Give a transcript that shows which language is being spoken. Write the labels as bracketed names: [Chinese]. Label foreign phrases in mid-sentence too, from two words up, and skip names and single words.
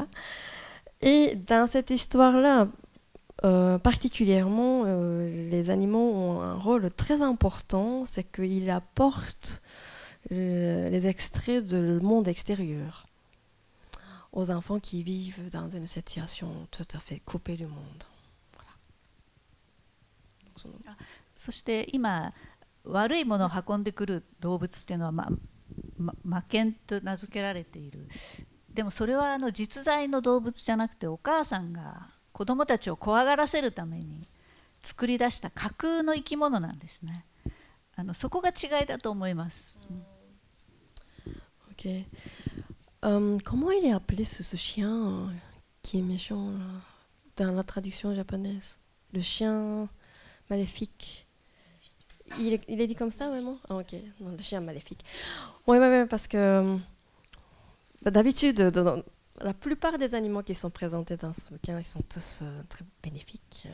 [French] Et dans cette histoire-là, particulièrement, les animaux ont un rôle très important, c'est qu'ils apportent les extraits du monde extérieur aux enfants qui vivent dans une situation tout à fait coupée du monde. Voilà. [Japanese] そして今悪いものを運んでくる動物っていうのは魔犬と名付けられている。でもそれは実在の動物じゃなくてお母さんが子どもたちを怖がらせるために作り出した架空の生き物なんですね。そこが違いだと思います。 [French] Okay. Comment il est appelé ce chien qui est méchant là, dans la traduction japonaise? Le chien maléfique. Il est dit comme ça vraiment? Ah, ok, non, le chien maléfique. Oui, parce que d'habitude, la plupart des animaux qui sont présentés dans ce bouquin, ils sont tous très bénéfiques.